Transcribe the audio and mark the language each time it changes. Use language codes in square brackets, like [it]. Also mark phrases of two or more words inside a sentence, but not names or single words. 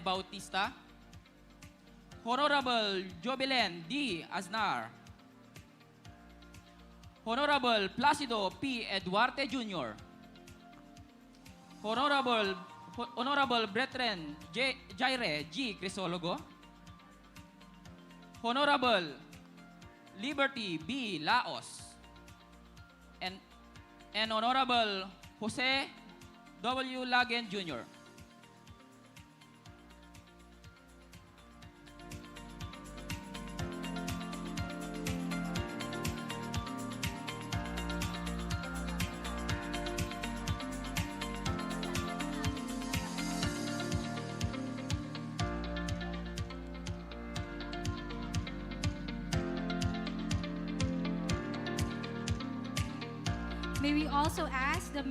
[en] Bautista, Honorable Jobilen D. Aznar, Honorable Placido P. Eduarte Jr., Honorable Brethren Jaire G. Crisologo, Honorable Liberty B. Laos, and Honorable Jose W. Lagen Jr. May we also ask the